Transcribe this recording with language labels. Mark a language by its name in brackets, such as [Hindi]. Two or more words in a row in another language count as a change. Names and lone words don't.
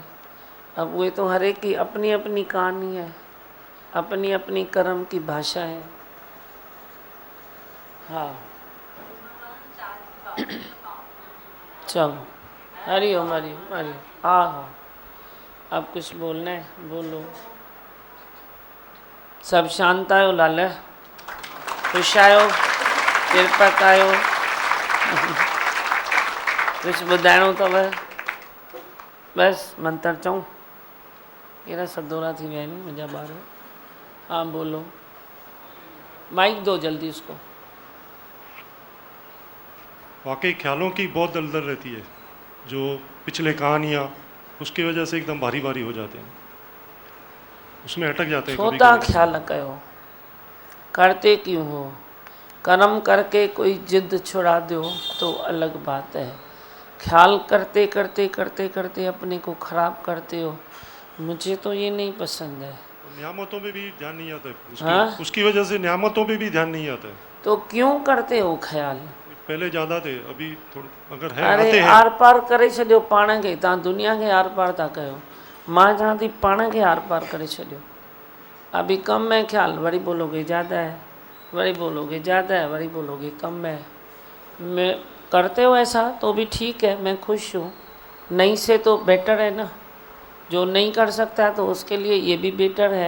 [Hindi] अब वे तो हर एक की अपनी अपनी कहानी है, अपनी अपनी कर्म की भाषा है। हाँ चलो, हरिओम हरिओम हरिओम। हाँ हाँ, अब कुछ बोलना है बोलो। [Sindhi] सब शांत आयो लाल, खुश आयो, कृपक आयो। कुछ ॿुधाइणो अथव? बस मंत्र चऊं? कहिड़ा सदोरा थी विया आहिनि मुंहिंजा ॿार। [Hindi] हाँ बोलो, माइक दो जल्दी उसको। वाकई ख्यालों की बहुत दलदल रहती है, जो पिछले कहानियाँ उसकी वजह से एकदम भारी भारी हो जाते हैं, उसमें अटक जाते हैं। छोटा ख्याल कयो, करते क्यों हो? कर्म करके कोई जिद छुड़ा दो तो अलग बात है। ख्याल करते करते करते करते अपने को खराब करते हो, मुझे तो ये नहीं पसंद है। नियामतों पे भी ध्यान नहीं आता है उसकी वजह से नियामतों पे भी ध्यान नहीं आता है। तो क्यों करते हो ख्याल? पहले ज़्यादा थे, अभी थोड़ा अगर है अरे आते हैं। [Sindhi] आर पार करे छॾियो पाण खे, तव्हां दुनिया खे आर पार था कयो। मां चवां थी पाण खे आर पार करे छॾियो। [Hindi] अभी कम है ख्याल, वरी बोलोगे ज़्यादा है, वरी बोलोगे ज़्यादा है, वरी बोलोगे कम है। मैं करते हो ऐसा तो भी ठीक है, मैं खुश हूँ। नहीं से तो बेटर है ना, जो नहीं कर सकता है तो उसके लिए ये भी बेटर है।